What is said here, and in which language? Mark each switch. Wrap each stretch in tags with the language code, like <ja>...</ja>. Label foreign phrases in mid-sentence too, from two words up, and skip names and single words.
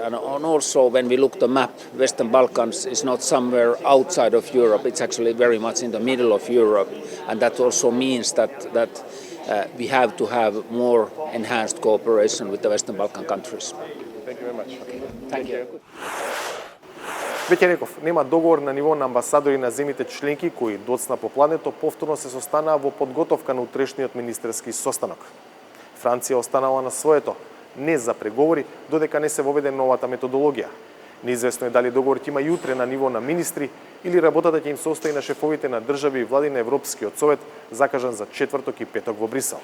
<en>And also when we look at the map, Western Balkans is not somewhere outside of Europe, it's actually very much in the middle of Europe, and that also means that we have to have more enhanced cooperation with the Western Balkan countries. Thank you very much. Okay. Thank you.</en> <mk>Веќе реков, нема договор на ниво на амбасадори на земите членки кои доцна по плането повторно се состанаа во подготовка на утрешниот министерски состанок. Франција останала на своето, не за преговори, додека не се воведе новата методологија. Неизвестно е дали договорот има и утре на ниво на министри или работата ќе им состои на шефовите на држави и влади на Европскиот совет, закажан за четврток и петок во Брисел.</mk>